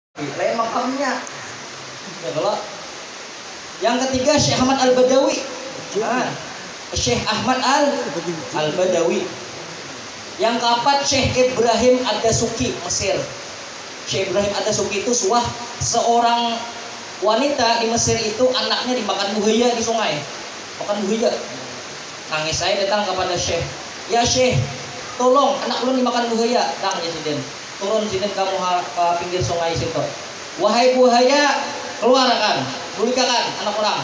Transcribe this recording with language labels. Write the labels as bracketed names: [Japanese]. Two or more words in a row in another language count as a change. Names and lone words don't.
[Indonesian] lain makamnya. Ya kalau yang ketiga Syekh Ahmad Al-Badawi. Syekh Ahmad Al-Badawi. Yang keempat Syekh Ibrahim Ad-Dasuki, Mesir. Syekh Ibrahim Ad-Dasuki itu seorang wanita di Mesir itu anaknya dimakan buaya di sungai. Makan buaya. Nangis saya datang kepada Syekh. [Arabic] يا شيخ, [Indonesian] tolong anak ulun dimakan buaya. [Banjar] Dang ya Sidin. Turun sini kamu ke pinggir sungai situ. Wahai buaya, keluarkan, bulikakan anak orang.